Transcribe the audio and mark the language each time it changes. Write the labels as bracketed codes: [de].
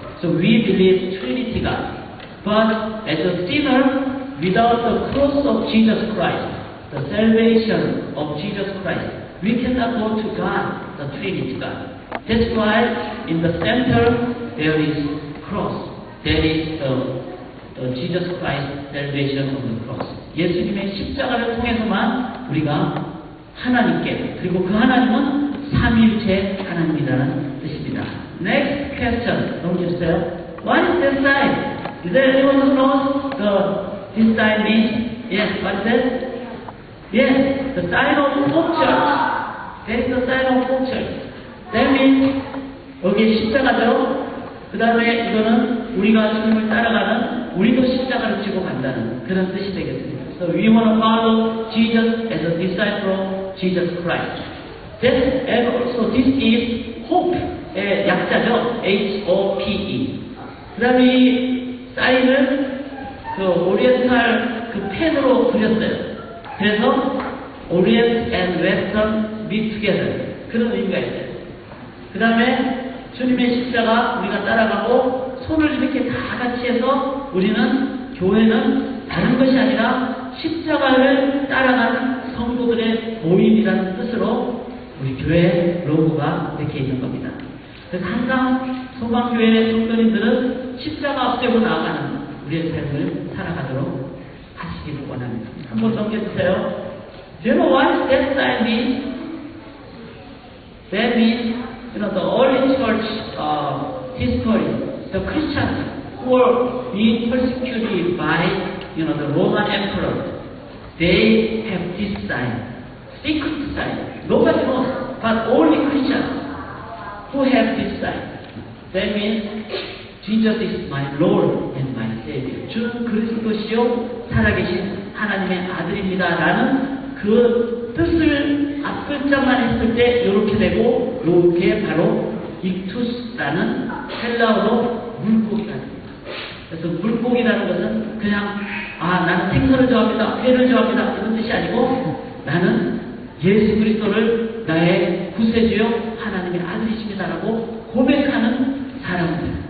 [en] So we believe Trinity God. But as a sinner, without the cross of Jesus Christ, the salvation of Jesus Christ, we cannot go to God, the Trinity God. That's why in the center there is cross. That is the Jesus Christ salvation of the cross. [ko] 예수님의 십자가를 통해서만 우리가 하나님께, 그리고 그 하나님은 삼위일체 하나님이라는 뜻입니다. [en] Next question. [ko] 넘겨주세요. [en] What is this sign? Is there anyone who knows this sign means? Yes, what is it? Yes, the sign of Hope Church. That is the sign of Hope Church. That means [ko] 여기 십자가죠. 그 다음에 이거는 우리가 주님을 따라가는, 우리도 십자가를 지고 간다는 그런 뜻이 되겠습니다. [en] So we want to follow Jesus as a disciple of Jesus Christ. That, and also this is hope [ko] 의 약자죠. [en] H-O-P-E. [ko] 그 다음에 이 사인을 그 오리엔탈 그 펜으로 그렸어요. [en] 그래서 Orient and Western meet together. [ko] 그런 의미가 있어요. 그 다음에 주님의 십자가 우리가 따라가고 손을 이렇게 다 같이 해서 우리는 교회는 다른 것이 아니라 십자가를 따라가는 성도들의 모임이라는 뜻으로 우리 교회 로고가 이렇게 있는 겁니다. 그래서 항상 소망교회 성도님들은 십자가 앞세고 나아가는 우리의 삶을 살아가도록 하시기를 원합니다. 한번 넘겨주세요. [en] Do you know what that sign means? That means, the early church history, the Christians who were being persecuted by, the Roman emperor, they have this sign, secret sign. Nobody knows, but only Christians who have this sign. That means Jesus is my Lord and my Savior. [ko] 주는 그리스도시요 살아계신 하나님의 아들입니다라는 그 뜻을 앞글자만 했을 때 이렇게 되고, 이게 바로 익투스라는 헬라어로 물고기가 됩니다. 그래서 물고기라는 것은 그냥 나는 생선을 좋아합니다, 회를 좋아합니다 이런 뜻이 아니고 나는 예수 그리스도를 나의 구세주요 하나님의 아들이십니다라고 고백하는 사람들.